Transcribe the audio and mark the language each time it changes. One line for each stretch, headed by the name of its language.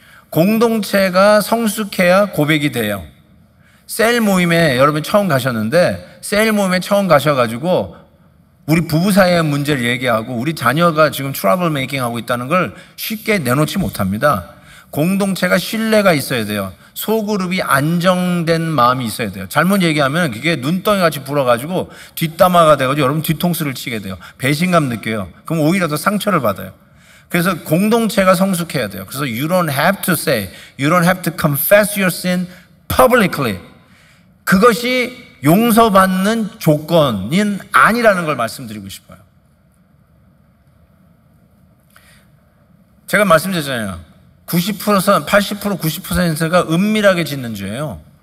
Korean: 공동체가 성숙해야 고백이 돼요. 셀 모임에 여러분 처음 가셨는데, 셀 모임에 처음 가셔가지고 우리 부부 사이의 문제를 얘기하고 우리 자녀가 지금 트러블 메이킹 하고 있다는 걸 쉽게 내놓지 못합니다. 공동체가 신뢰가 있어야 돼요. 소그룹이 안정된 마음이 있어야 돼요. 잘못 얘기하면 그게 눈덩이같이 불어가지고 뒷담화가 돼가지고 여러분 뒤통수를 치게 돼요. 배신감 느껴요. 그럼 오히려 더 상처를 받아요. 그래서 공동체가 성숙해야 돼요.
English: 그래서 you don't have to say, you don't have to confess your sin publicly.
Korean: 그것이 용서받는 조건은 아니라는 걸 말씀드리고 싶어요. 제가 말씀드렸잖아요. 90%, 80%, 90%가 은밀하게 짓는 죄예요.